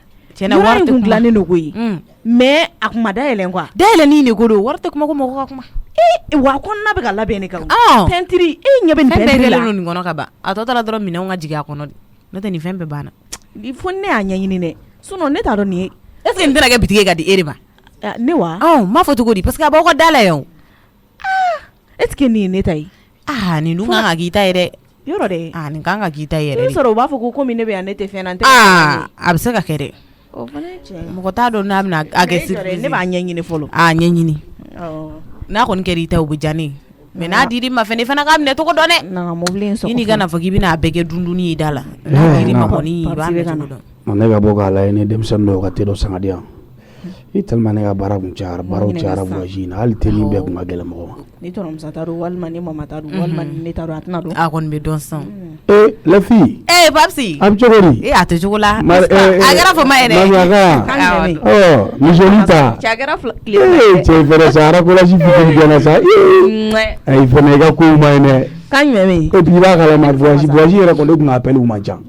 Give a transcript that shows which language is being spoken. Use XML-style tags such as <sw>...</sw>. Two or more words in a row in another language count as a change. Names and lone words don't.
<bm>tiɲɛna wari tɛ kun dilannen don koyi mais a kun ma dayɛlɛn quoi dayɛlɛnin de ko don wari tɛ kuma ko mɔgɔ ka kuma wa kɔnɔna bɛ ka labɛn ne kan pɛntiri ɲɛ bɛ nin pɛntiri la nin kɔnɔ ka ban a tɔ taara dɔrɔn minɛnw ka jigin a kɔnɔ de n'o tɛ nin fɛn bɛɛ banna fo ne y'a ɲɛɲini dɛ sinon ne t'a dɔn nin ye</bm> <fr>est ce que</fr> <bm>nin tɛna kɛ bitigi ka di e de ma ne wa m'a fɔ cogo di parce que a b'aw ka da la yan</bm> <fr>est ce que</fr> <bm>nin ye ne ta ye nin dun kan ka k'i ta ye dɛ yɔrɔ dɛ nin kan ka k'i ta ye yɛrɛ de sɔrɔ u b'a fɔ ko komi ne bɛ yan ne tɛ fɛn na n tɛ a bɛ se ka kɛ dɛ mɔgɔ t'a dɔn n'a bɛna a kɛ surprise ne b'a ɲɛɲini fɔlɔ ɲɛɲini n'a kɔni kɛra i ta u bɛ diya ne mais n'a dir'i ma fɛnɛ i fana k'a minɛ cogo dɔn dɛ na mobili in sɔgɔ i n'i ka na fɔ k'i bɛna a bɛɛ kɛ dundunni ye da la n'a dir'i ma kɔni i b'a minɛ cogo dɔn ne ka bɔ k'a lajɛ ni denmisɛnnin dɔw ka te dɔ sanga di yan i tellement ne ka baara kun cayara baaraw cayara voyage in na hali te min bɛɛ kun ka gɛlɛn mɔgɔ ma ni tɔrɔmusa ta don walima ni mama ta don walima ni ne ta don a tɛna don a kɔni bɛ dɔn sisan</bm> <fr>les filles</fr> <bm>Papsi a bɛ cogo di a tɛ cogo la a kɛra fama yɛrɛ ni joli ta cɛ fɛrɛ sa arakolasi fitini gɛnna sa ayi fɛnɛ i ka kow ma ɲi dɛ kan jumɛn bɛ yen</bm> <fr>et puis</fr> <bm>i b'a kalama voyage yɛrɛ kɔni ne kun ka appel u man ca</bm>